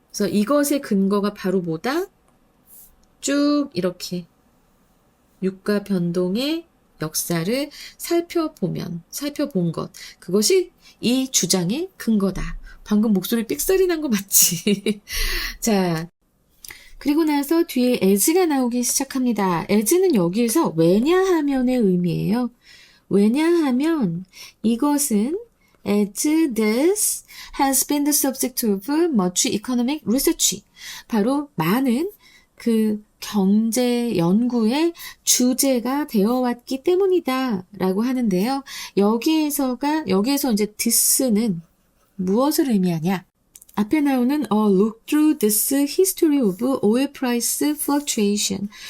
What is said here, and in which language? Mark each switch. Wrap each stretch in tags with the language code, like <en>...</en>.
<ko>그래서 이것의 근거가 바로 뭐다? 쭉 이렇게 유가 변동의 역사를 살펴본 것. 그것이 이 주장의 근거다. 방금 목소리 삑사리 난 거 맞지? 자, 그리고 나서 뒤에 as가 나오기 시작합니다. as는 여기에서 왜냐하면의 의미예요. 왜냐하면 이것은</ko> <en>as this has been the subject of much economic research.</en> <ko>바로 많은 그 경제 연구의 주제가 되어 왔기 때문이다 라고 하는데요. 여기에서 이제 this는 무엇을 의미하냐? 앞에 나오는</ko> <en>look through this history of oil price fluctuation.</en>